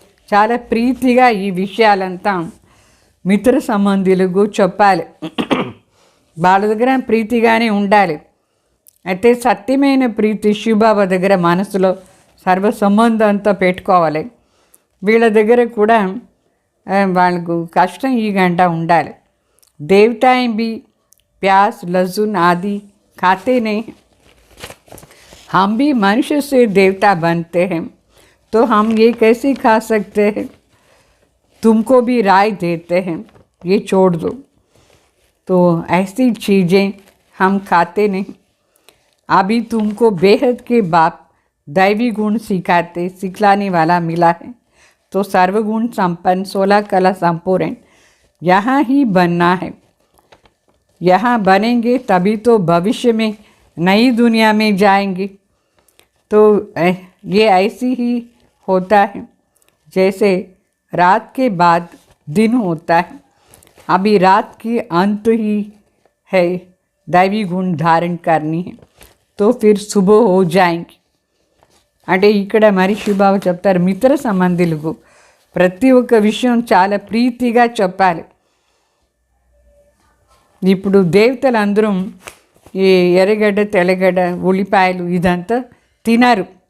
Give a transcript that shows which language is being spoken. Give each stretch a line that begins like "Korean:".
Telugu: చాలా ప్రీతిగా ఈ విషయాలంతా మిత్ర సంబంధులకు చెప్పాలి. వాళ్ళ దగ్గర ప్రీతిగానే ఉండాలి. అయితే సత్యమైన ప్రీతి శివబాబా దగ్గర మనసులో సర్వ సంబంధంతో పెట్టుకోవాలి. వీళ్ళ దగ్గర కూడా వాళ్ళకు కష్టం ఈ గంట ఉండాలి.
Hindi: देवताएं भी प्याज लहसुन आदि खाते नहीं, हम भी मनुष्य से देवता बनते हैं, तो हम ये कैसे खा सकते हैं? तुमको भी राय देते हैं, ये छोड़ दो. तो ऐसी चीज़ें हम खाते नहीं. अभी तुमको बेहद के बाप दैवी गुण सिखलाने वाला मिला है, तो सर्वगुण संपन्न 16 कला संपूर्ण यहाँ ही बनना है. यहाँ बनेंगे तभी तो भविष्य में नई दुनिया में जाएंगे. तो ये ऐसी ही होता है जैसे रात के बाद दिन होता है. अभी रात की अंत ही है, दैवी गुण धारण करनी है, तो फिर सुबह हो जाएंगे.
Telugu: అంటే ఇక్కడ మరి శివబాబు చెప్తారు, మిత్ర సంబంధులకు ప్రతి ఒక్క విషయం చాలా ప్రీతిగా చెప్పాలి. ఇప్పుడు దేవతలందరూ ఈ ఎర్రగడ్డ తెల్లగడ్డ ఉల్లిపాయలు ఇదంతా తినరు.